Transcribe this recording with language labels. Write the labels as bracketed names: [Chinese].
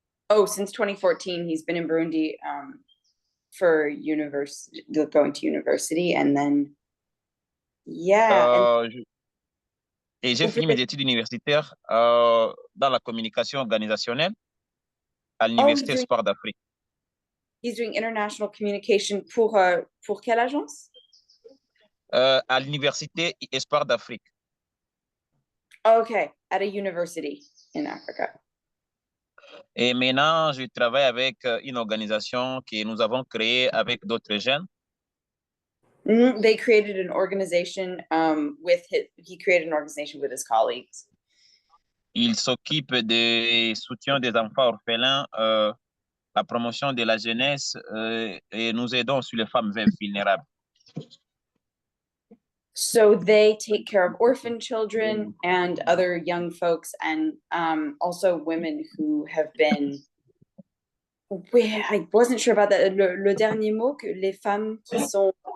[English] Oh, since 2014, he's been in Burundi for going to university, and then yeah. [French] Et j'ai fini mes études universitaires dans la communication organisationnelle à l'Université Espoir d'Afrique. [English] He's doing international communication [French] pour quelle agence? À l'Université Espoir d'Afrique. [English] Okay, at a university in Africa. [French] Et maintenant, je travaille avec une organisation que nous avons créée avec d'autres jeunes. [English] They created an organization he created an organization with his colleagues. [French] Il s'occupe du soutien des enfants orphelins, la promotion de la jeunesse et nous aidons sur les femmes veuves vulnérables. [English] So they take care of orphan children and other young folks and also women who have been. I wasn't sure about that. [French] Le dernier mot, que les femmes qui sont.